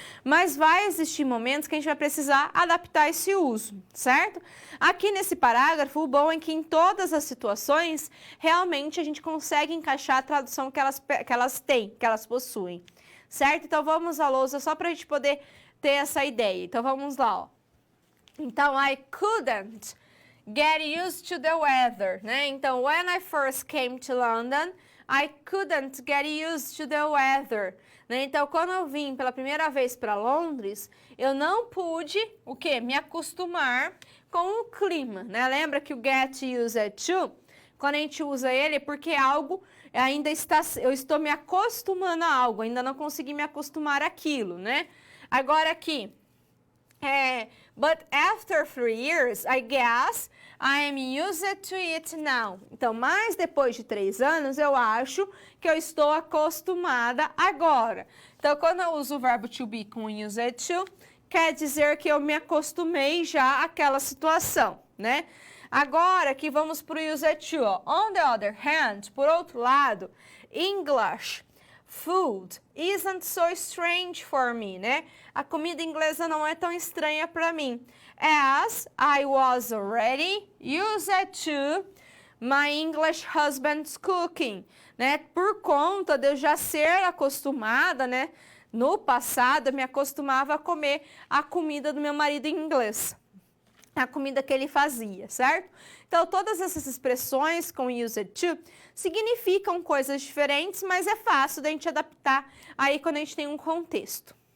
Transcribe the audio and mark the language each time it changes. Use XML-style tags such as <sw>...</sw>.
<pt>Mas vai existir momentos que a gente vai precisar adaptar esse uso, certo? Aqui nesse parágrafo, o bom é que em todas as situações, realmente a gente consegue encaixar a tradução que elas têm, que elas possuem, certo? Então vamos à lousa só para a gente poder ter essa ideia. Então vamos lá, ó.</pt> <en>Então, I couldn't get used to the weather, né? Então, when I first came to London, I couldn't get used to the weather. Né?</en> <pt>Então, quando eu vim pela primeira vez para Londres, eu não pude, o quê? Me acostumar com o clima, né? Lembra que o get used to, quando a gente usa ele, é porque algo ainda está, eu estou me acostumando a algo, ainda não consegui me acostumar àquilo, né? Agora aqui,</pt> <en>but after 3 years, I guess I am used to it now.</en> <pt>Então, mas depois de 3 anos, eu acho que eu estou acostumada agora. Então, quando eu uso o verbo to be com used to, quer dizer que eu me acostumei já àquela situação, né? Agora, aqui vamos para o used to. Ó.</pt> <en>On the other hand,</en> <pt>por outro lado,</pt> <en>English food isn't so strange for me, né?</en> <pt>A comida inglesa não é tão estranha para mim.</pt> <en>As I was already used to my English husband's cooking, né?</en> <pt>Por conta de eu já ser acostumada, né? No passado, eu me acostumava a comer a comida do meu marido inglês. A comida que ele fazia, certo? Então, todas essas expressões com used to significam coisas diferentes, mas é fácil da gente adaptar aí quando a gente tem um contexto.</pt>